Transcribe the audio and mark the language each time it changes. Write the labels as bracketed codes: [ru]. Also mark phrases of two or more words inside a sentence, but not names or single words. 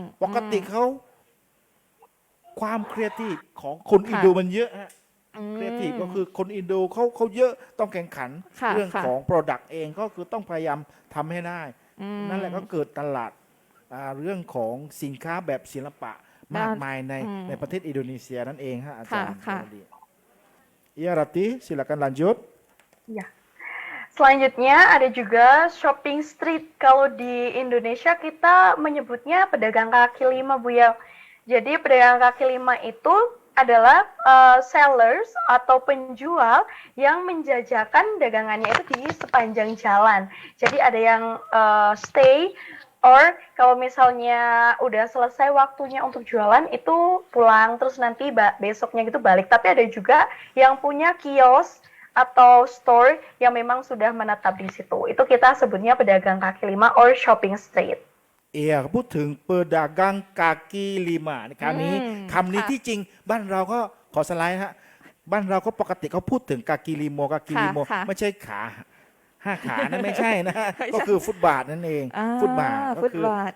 [th] ปกติเขาความครีเอทีฟของคนอินโดมันเยอะฮะ ม ครีเอทีฟก็คือคนอินโดเขาเยอะต้องแข่งขัน ค่ะ เรื่อง ค่ะ ของ Product เองก็คือต้องพยายามทำให้ได้ ม นั่นแหละก็เกิดตลาดเรื่องของสินค้าแบบศิลปะมากมายในประเทศอินโดนีเซียนั่นเองฮะอาจารย์ ค่ะ [id] Iya Rati silakan lanjut. Ya. Selanjutnya ada juga [en] shopping street. [id] Kalau di Indonesia kita menyebutnya pedagang kaki lima, Bu ya. Jadi pedagang kaki lima itu adalah sellers atau penjual yang menjajakan dagangannya itu di sepanjang jalan. Jadi ada yang [en] stay or [id] kalau misalnya udah selesai waktunya untuk jualan itu pulang terus nanti besoknya gitu balik. Tapi ada juga yang punya kios atau store yang memang sudah menetap di situ. Itu kita sebutnya pedagang kaki lima [en] or shopping street. [th] พูดถึง [id] pedagang kaki lima [th] คำนี้ อืม คำนี้ ค่ะ ที่จริงบ้านเราก็ขอสไลด์ฮะบ้านเราก็ปกติเขาพูดถึงกากีลิโม ค่ะ ไม่ใช่ขาห้าขานั่นไม่ใช่นะ ก็คือฟุตบาทนั่นเอง อ่า ฟุตบาท ฟุตบาท